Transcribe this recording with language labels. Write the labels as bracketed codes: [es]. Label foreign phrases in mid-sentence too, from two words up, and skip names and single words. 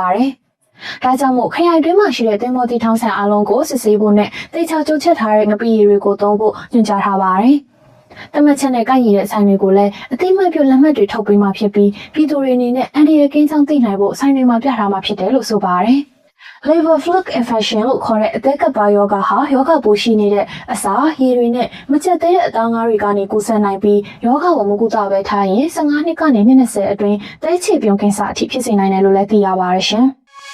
[my] ပါတယ်။ဒါကြောင့်မို့ခရိုင်တွင်းမှာရှိတဲ့တင်မော်တီထောင်းဆိုင်အလုံးကိုစစ်ဆေးဖို့နဲ့တေချာကြိုးချက်ထားတဲ့ငပိရေတွေကိုသုံး ဖို့ညွှန်ကြားထားပါတယ်။တမတ်ချက်နဲ့ကိုက်ရည်တဲ့ဆိုင်တွေကိုလည်းအသိမှတ်ပြုလက်မှတ်တွေထုတ်ပေးမှဖြစ်ပြီးပြည်သူတွေအနေနဲ့အန်ဒီရကင်းဆောင်သိနိုင်ဖို့ဆိုင်တွေမှာပြထားမှဖြစ်တယ်လို့ဆိုပါတယ်။ [en] Liver fluke infection [my] လို့ခေါ်တဲ့အသက်ကပ်ပါယောဂဟာယောဂပိုးရှိနေတဲ့အစာရေတွေနဲ့မကျက်သေးတဲ့အသားငါးတွေကနေကူးစက်နိုင်ပြီးယောဂကိုမကူတာပဲထားရင်15နှစ်ကနေ20အတွင်းတဲချေပြုံးကင်ဆာအထိဖြစ်စေနိုင်တယ်လို့လည်းသိရပါတယ်ရှင်။